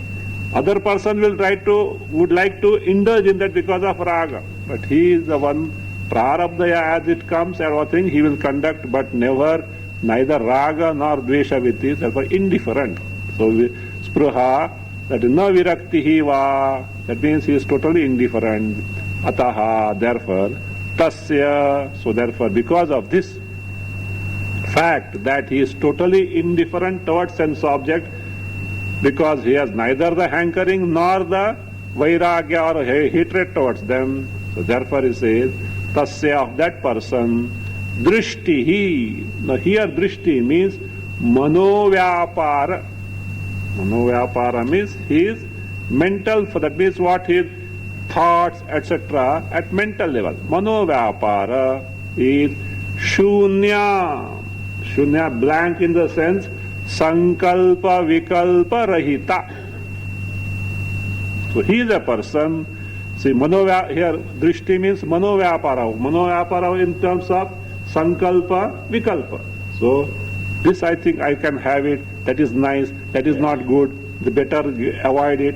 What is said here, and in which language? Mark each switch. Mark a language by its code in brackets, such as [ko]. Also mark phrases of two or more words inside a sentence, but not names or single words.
[en] Other person would like to indulge in that because of raga. But he is the one, prarabdhaya as it comes, and what thing he will conduct, but neither raga nor dvesha with this, therefore indifferent. So, spruha, that is [sa] na viraktihi va, [en] that means he is totally indifferent. Ataha, therefore, tasya, so therefore, because of this fact that he is totally indifferent towards sense object, because he has neither the hankering nor the vairagya or hatred towards them, so therefore he says, tasya, of that person, drishtihi. Now here drishti means manovyapara. Manovyapara means his mental, that means what his thoughts, etc. at mental level. Manovyapara is shunya. Shunya, blank in the sense [sa] sankalpa vikalpa rahita. [en] So he is a person. See, here drishti means manovyapara. Manovyapara in terms of [sa] sankalpa vikalpa. [en] So this I think I can have it, that is nice, that is not good, the better avoid it.